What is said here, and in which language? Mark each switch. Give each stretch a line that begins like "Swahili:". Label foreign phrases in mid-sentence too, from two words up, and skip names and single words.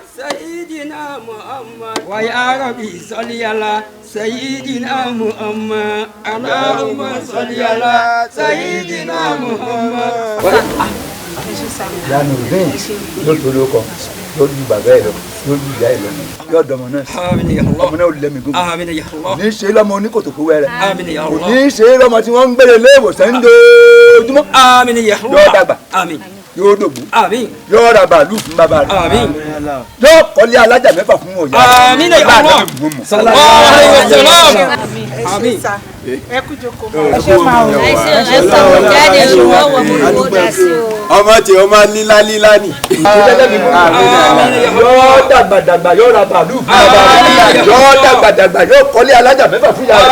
Arabic: سيدنا محمد و يا رب صل على سيدنا محمد. اللهم صل على سيدنا محمد.
Yoruba: Lánàá bẹ́ẹ̀ yóò tó lóko yóò lu bàbá ẹ̀ lọ yóò lu ìyá ẹ̀ lọ yóò dọmọ náà
Arabic: آمين يا الله.
Yoruba: ọmọ náà ò lẹ́mìí gómìnà
Arabic: آمين يا الله.
Yoruba: ní í ṣe lọ́mọ oníkòtòkó wẹ́rẹ́
Arabic: آمين يا
Yoruba: kò
Arabic: Allah.
Yoruba: ní í ṣe lọ́mọ tí wọ́n ń gbére léèwòsàn ń dojúmọ́
Arabic: آمين يا الله.
Yoruba: yóò dàgbà Àmín. yóò dògbò Àmín. yóò ra bàálù fún bàbá rẹ̀ Àmín. yóò kọ́lé alájà mẹ́fà fún òyà
Arabic: آمين يا الله. صلى الله عليه وسلم.
Yoruba: Àmín. ẹ kú jókòó. ẹ ṣe máa wò ẹ sọ fún jáde ṣùgbọ́n wọ́n mú owó dá sí o. ọmọ tí ó máa lílá lílá ni. yóò dàgbàdàgbà yóò ra bàálù fún bàbá rẹ̀ yóò dàgbàdàgbà yóò kọ́lé alájà mẹ́fà fún yàrá